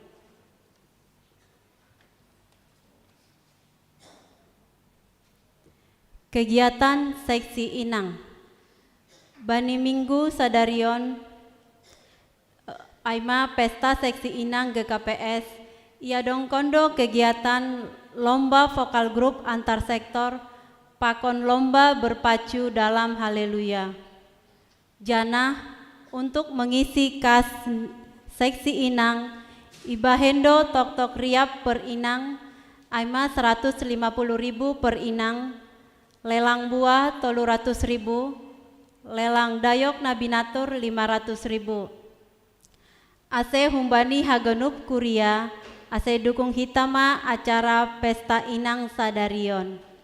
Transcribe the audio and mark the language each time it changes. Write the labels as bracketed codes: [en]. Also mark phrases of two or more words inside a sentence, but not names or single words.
[bts] Kegiatan Seksi Inang Bani Minggu Sadarion Aima Pesta Seksi Inang GKPS ia dongkondo [id] kegiatan lomba vokal grup antar sektor [bts] pakon [id] lomba berpacu dalam haleluya. [bts] Janah [id] untuk mengisi kas Seksi Inang [bts] ibahendo tok-tok riap per inang Aima 150.000 per inang lelang buah 300.000 lelang dayok nabinatur 500.000 ase humbani hagenup kuria ase dukung hitama acara pesta Inang Sadarion.